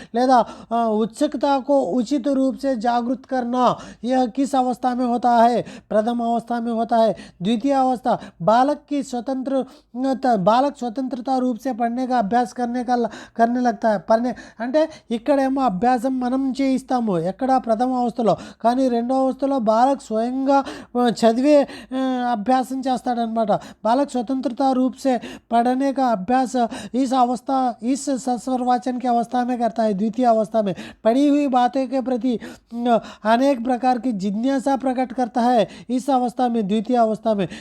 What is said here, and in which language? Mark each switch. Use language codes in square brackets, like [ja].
[hi] లేదా उत्सुकता उचित रूप से जागृत करना, यह किस अवस्था में होता है? प्रथम अवस्था में होता है. द्वितीय अवस्था बालक स्वतंत्रता रूप से पढ़ने का अभ्यास करने लगता है. [te] పని అంటే ఇక్కడేమో అభ్యాసం మనం చేయిస్తాము ఎక్కడ ప్రథమ అవస్థలో, కానీ రెండో అవస్థలో బాలక్ స్వయంగా చదివే అభ్యాసం చేస్తాడనమాట. [hi] बालक स्वतंत्रता रूप से पढ़ने का अभ्यास इस सस्वर वाचन की अवस्था में करता है. द्वितीय अवस्था में पढ़ी हुई बातों के प्रति अनेक प्रकार की जिज्ञासा प्रकट करता है इस अवस्था में, द्वितीय अवस्था में.